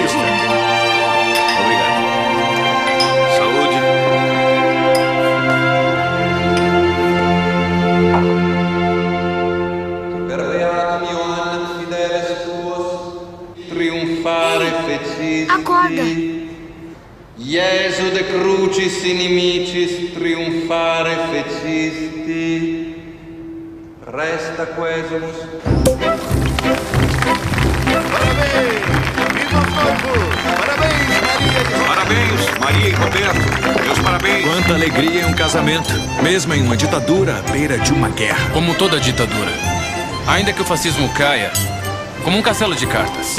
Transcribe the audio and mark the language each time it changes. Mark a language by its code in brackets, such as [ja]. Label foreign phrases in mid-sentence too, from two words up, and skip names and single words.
[pt] Obrigado. Saúde. Acorda! [la] Iesu de crucis inimicis triumphare fecisti. Resta quesumus. [pt] Parabéns! Viva o povo! Parabéns, Maria e Roberto. Meus parabéns. Quanta alegria em um casamento, mesmo em uma ditadura à beira de uma guerra. Como toda ditadura. Ainda que o fascismo caia, como um castelo de cartas.